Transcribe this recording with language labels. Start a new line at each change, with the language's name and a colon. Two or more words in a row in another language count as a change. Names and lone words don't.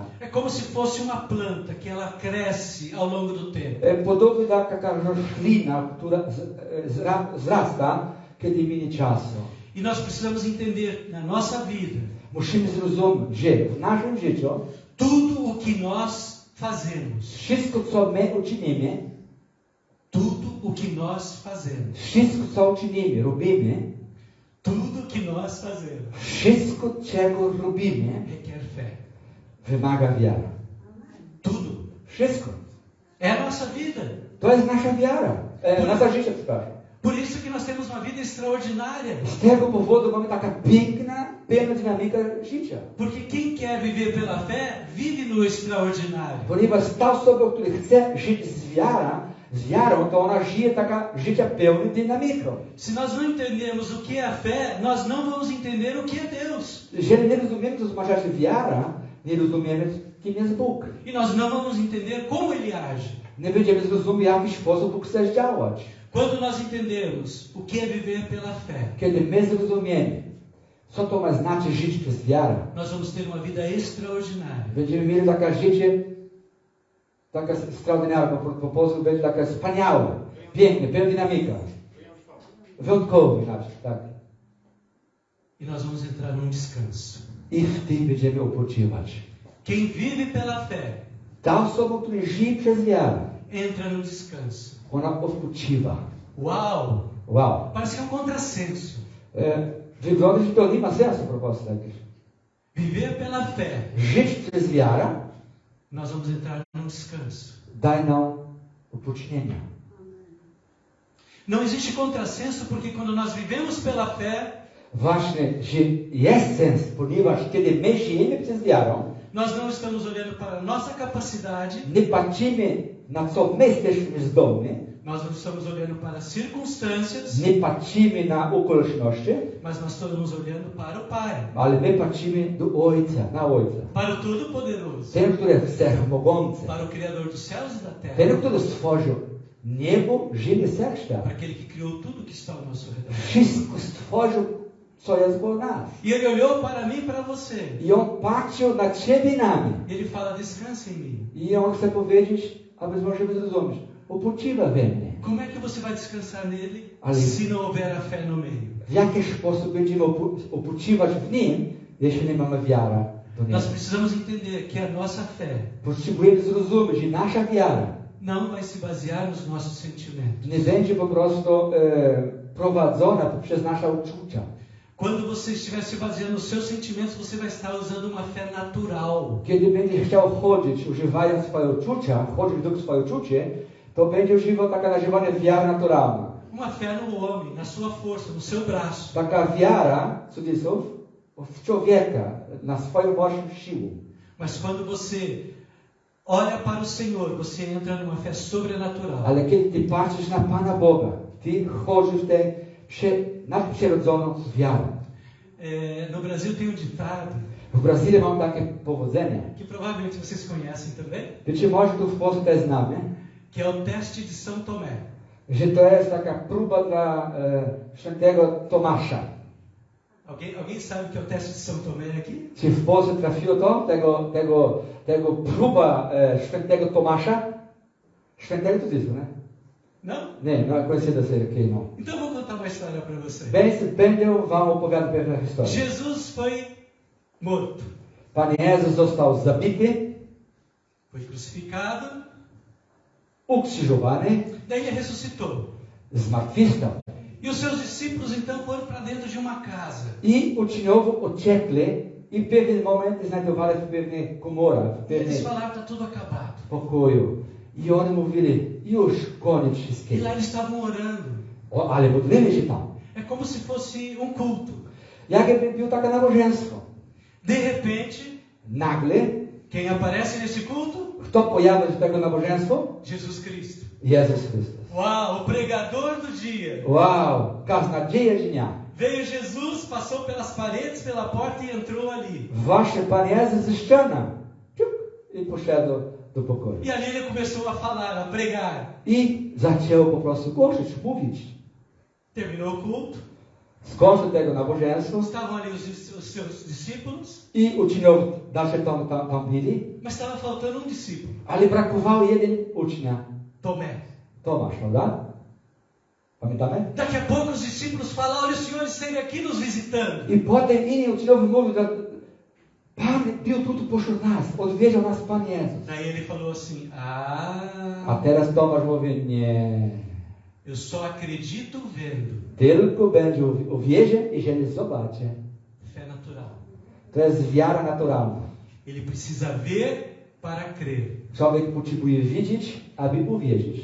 Portuguese: É como se fosse uma planta que ela cresce ao longo do tempo.
Polish: Podobnie taka roślina, która wzrasta, kiedy minie czasu.
Portuguese: E nós precisamos entender na nossa vida
Polish: Musimy zrozumieć, że w naszym życiu
Portuguese: tudo o que nós fazemos.
Polish: wszystko, co my uczynimy,
Portuguese: Tudo o que nós fazemos.
Polish: wszystko, co uczynimy, robimy,
Portuguese: Tudo que nós fazemos
Polish: wszystko, czego robimy,
Portuguese: requer fé.
Polish: wymaga wiary.
Portuguese: Tudo.
Polish: Wszystko.
Portuguese: É a nossa vida.
Polish: To jest nasza wiara. Nasze życie, przepraszam.
Portuguese: Por isso que nós temos uma vida extraordinária.
Polish: Z tego powodu mamy taka piękna, pełna dynamika życia.
Portuguese: Porque quem quer viver pela fé, vive no extraordinário.
Polish: Ponieważ ta osoba, która chce żyć z wiarą, to ona żyje taka życia pełna dynamiką.
Portuguese: Se nós não entendermos o que é a fé, nós não vamos entender o que é Deus.
Polish: Jeżeli nie rozumiemy, co znaczy wiara, nie rozumiemy, kim jest Bóg.
Portuguese: E nós não vamos entender como Ele age.
Polish: Nie będziemy zrozumieć, w jaki sposób Bóg chce działać.
Portuguese: Quando nós entendermos o que é viver pela fé,
Polish: Kiedy my zrozumiemy, co to ma znaczyć żyć przez wiarę,
Portuguese: nós vamos ter uma vida extraordinária.
Polish: będziemy mieli takie życie, taka extraordynarna, po polsku będzie taka wspaniałe, piękne, pełna dynamika. Wyjątkowy inaczej, tak.
Portuguese: E nós vamos entrar num descanso.
Polish: I w tym będziemy odpoczywać.
Portuguese: Quem vive pela fé,
Polish: Ta osoba, która żyje przez wiarę,
Portuguese: entra no descanso.
Polish: ona odpoczywa.
Portuguese: Uau!
Polish: Wow.
Portuguese: Parece que é um contrassenso.
Polish: Wygląda, że to nie ma sensu proposta jakieś.
Portuguese: Viver pela fé,
Polish: Żyć przez wiarę
Portuguese: nós vamos entrar num descanso.
Polish: daje nam odpocznienie.
Portuguese: Não existe contrassenso porque quando nós vivemos pela fé,
Polish: Właśnie, że jest sens, ponieważ kiedy my żyjemy przez wiarę,
Portuguese: nós não estamos olhando para a nossa capacidade,
Polish: nie patrzymy na co my jesteśmy zdolni,
Portuguese: nós não estamos olhando para as circunstâncias,
Polish: nie patrzymy na okoliczności,
Portuguese: mas nós estamos olhando para o Pai,
Polish: ale my patrzymy do Ojca, na Ojca.
Portuguese: para o Todo-Poderoso,
Polish: Ten, który jest wszechmogący,
Portuguese: para o Criador dos céus e da terra.
Polish: ten, który stworzył Niebo żyje serca.
Portuguese: para aquele que criou tudo que está ao nosso redor.
Polish: Wszystko stworzył, co jest wokół nas.
Portuguese: E ele olhou para mim e para você.
Polish: I on patrzył na ciebie i na mnie.
Portuguese: Ele fala: descansa em mim.
Polish: I on chce powiedzieć, aby możemy zrozumieć, upoczywa we mnie.
Portuguese: Como é que você vai descansar nele
Polish: Ale-
Portuguese: se não houver a fé no meio?
Polish: W jaki sposób będziemy upoczywać w Nim, jeśli nie mamy wiary do Niego?
Portuguese: Nós precisamos entender que a nossa fé
Polish: Potrzebujemy zrozumieć, że nasza wiara
Portuguese: não vai se basear nos nossos sentimentos.
Polish: nie będzie po prostu prowadzona poprzez nasze uczucia.
Portuguese: Quando você estiver se baseando nos seus sentimentos, você vai estar usando uma fé natural.
Polish: Kiedy będzie chciał chodzić, używając swoje uczucia, chodzić według swoje uczucie, to będzie używał taka nazywana wiara naturalna.
Portuguese: Uma fé no homem, na sua força, no seu braço.
Polish: Taka wiara, cudzysłów, w człowieka, na swoją własną siłę.
Portuguese: Mas quando você olha para o Senhor, você entra numa fé sobrenatural.
Polish: Ale kiedy ty patrzysz na Pana Boga, ty chodzisz w tę nadprzyrodzoną wiarę.
Portuguese: No Brasil tem um ditado
Polish: W Brazylii mam takie powodzenie.
Portuguese: que provavelmente vocês conhecem também,
Polish: Być może tu w Polsce też znamy,
Portuguese: que é o teste de São Tomé.
Polish: że to jest taka próba dla świętego Tomasza.
Portuguese: Alguém sabe o que é o teste de São Tomé aqui?
Polish: Czy w Polsce trafiło to? Tego próba świętego Tomasza? Świętego to jest, nie?
Portuguese: Não? Nie, no conhecido assim, ok, não. Então vou contar uma história para você.
Polish: Będę wam opowiadał pewną historię.
Portuguese: Jesus foi morto,
Polish: Pan Jezus został zabity,
Portuguese: foi crucificado,
Polish: ukrzyżowany,
Portuguese: daí ele ressuscitou.
Polish: zmartwychwstał.
Portuguese: E os seus discípulos então foram para dentro de uma casa.
Polish: I uczniowie uciekli i w pewnym momencie znajdowali w pewnej komorze, w
Portuguese: E eles
Polish: pewnym
Portuguese: falaram: está tudo acabado.
Polish: pokoju. I oni mówili, już koniec
Portuguese: E
Polish: wszystkiego.
Portuguese: lá eles estavam orando.
Polish: Ale modlili się tam.
Portuguese: É como se fosse um culto.
Polish: Jakby było takie nabożeństwo.
Portuguese: De repente,
Polish: Nagle,
Portuguese: quem aparece nesse culto?
Polish: kto pojawił się w tego nabożeństwo?
Portuguese: Jesus Cristo.
Polish: Jezus Chrystus.
Portuguese: Uau, o pregador do dia.
Polish: Wow, kaznodzieja dnia.
Portuguese: Veio Jesus, passou pelas paredes, pela porta e entrou ali.
Polish: Właśnie Pan Jezus ze ściany. I poszedł do pokoju.
Portuguese: E ali ele começou a falar, a pregar.
Polish: I zaczął po prostu głosić, mówić.
Portuguese: Terminou o culto.
Polish: Skończył tego nabożeństwa.
Portuguese: Estavam ali os seus discípulos,
Polish: I uczniowie dalej tam byli.
Portuguese: mas estava faltando um discípulo,
Polish: Ale brakowało jeden ucznia.
Portuguese: Tomé.
Polish: Tomasz, prawda? Pamiętamy?
Portuguese: Daqui a pouco os discípulos falam: olha, o Senhor esteve aqui nos visitando.
Polish: I potem inni uczniowie mówią, że Pan był tu pośród nas, odwiedził nas Pan Jezus.
Portuguese: Daí ele falou assim:
Polish: A teraz Tomasz mówi, nie.
Portuguese: eu só acredito vendo.
Polish: Tylko będzie uwierzy, jeżeli zobaczy.
Portuguese: Fé natural.
Polish: To jest wiara naturalna.
Portuguese: Ele precisa ver para crer.
Polish: Człowiek potrzebuje widzieć, aby uwierzyć.